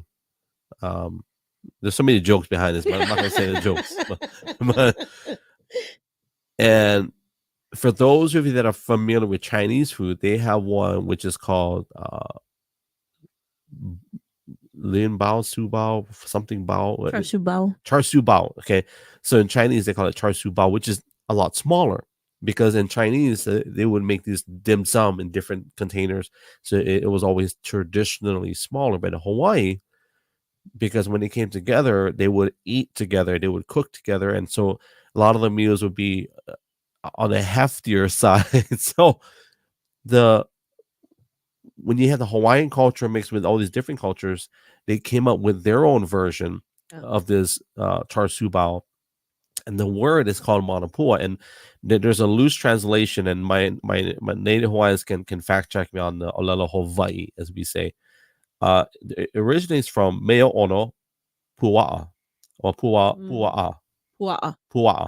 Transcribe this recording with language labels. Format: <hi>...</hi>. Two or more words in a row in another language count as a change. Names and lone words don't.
<en>There's so many jokes behind this, but I'm not gonna say the jokes. And for those of you that are familiar with Chinese food, they have one which is called Lin Bao, Su Bao, something Bao. Char siu bao. Char siu bao. Okay. So in Chinese, they call it char siu bao, which is a lot smaller because in Chinese, they would make these dim sum in different containers. So it was always traditionally smaller. But in Hawaii, because when they came together, they would eat together, they would cook together. And so a lot of the meals would be on a heftier side. So when you had the Hawaiian culture mixed with all these different cultures, they came up with their own version of this char siu bao. And the word is called manapua. And there's a loose translation, and my native Hawaiians can fact check me on the Olelo Hawaii, as we say. It originates from</en> <haw>Meo Ono Pua'a</haw> <en>or Pua'a. Pua'a.</en>